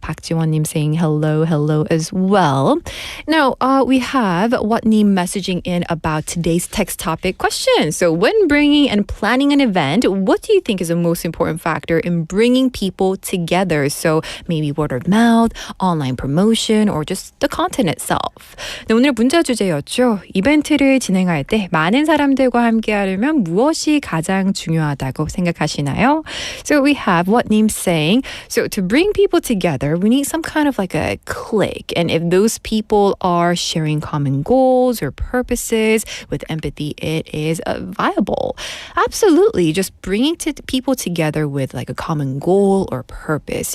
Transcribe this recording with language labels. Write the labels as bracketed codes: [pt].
[en] Park Ji-won-님 saying hello, hello as well. Now, we have What-님 messaging in about today's text topic question. So when bringing and planning an event, what do you think is the most important factor in bringing people together? So maybe word of mouth, online promotion, or just the content itself. [ko] 네, 오늘 문자 주제였죠. 이벤트를 진행할 때 많은 사람들과 함께 하려면 무엇이 가장 중요하다고 생각하시나요? [en] So we have What-님 saying, so to bring people together, we need some kind of like a clique. And if those people are sharing common goals or purposes with empathy, it is viable. Absolutely. Just bringing people together with like a common goal or purpose.